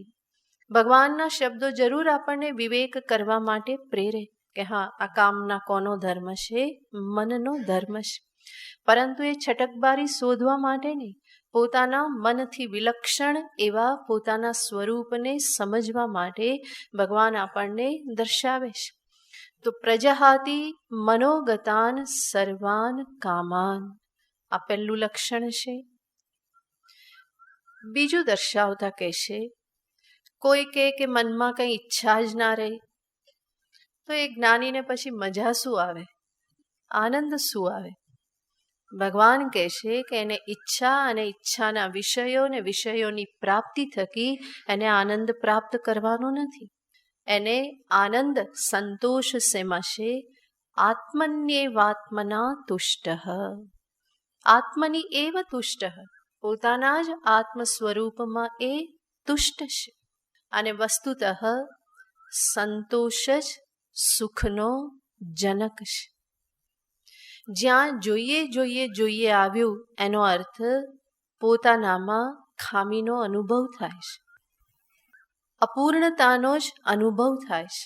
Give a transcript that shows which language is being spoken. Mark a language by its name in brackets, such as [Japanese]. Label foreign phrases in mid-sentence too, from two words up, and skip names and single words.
[Gujarati] ભગવાનના શબ્દો જરૂર આપણને વિવેક કરવા માટે પ્રેરે કે હા, આ કામના કોનો ધર્મ છે? મનનો ધર્મ છે. પરંતુ એ છટકબારી શોધવા માટે નહીં, પોતાના મનથી વિલક્ષણ એવા પોતાના સ્વરૂપને સમજવા માટે ભગવાન આપણને દર્શાવે છે. [Sanskrit] तो प्रजहाति मनोगतान सर्वान कामान, [Gujarati] આ પહેલું લક્ષણ છે. બીજું દર્શાવતા કહેશે, કોઈ કે મનમાં કંઈ ઈચ્છા જ ના રહે, તો એ જ્ઞાનીને પછી મજા શું આવે? આનંદ શું આવે? ભગવાન કહે છે કે એને ઈચ્છા અને ઈચ્છાના વિષયો ને વિષયોની પ્રાપ્તિ થકી એને આનંદ પ્રાપ્ત કરવાનો નથી. એને આનંદ સંતોષ શેમાં છે? [Sanskrit] आत्मन्येवात्मना तुष्ट. आत्मनी एव तुष्ट, [Gujarati] પોતાના જ આત્મ સ્વરૂપમાં એ તુષ્ટ છે. અને વસ્તુતઃ સંતોષ જ સુખનો જનક છે. જ્યાં જોઈએ જોઈએ જોઈએ આવ્યું, એનો અર્થ પોતાનામાં ખામીનો અનુભવ થાય છે, અપૂર્ણતાનો જ અનુભવ થાય છે.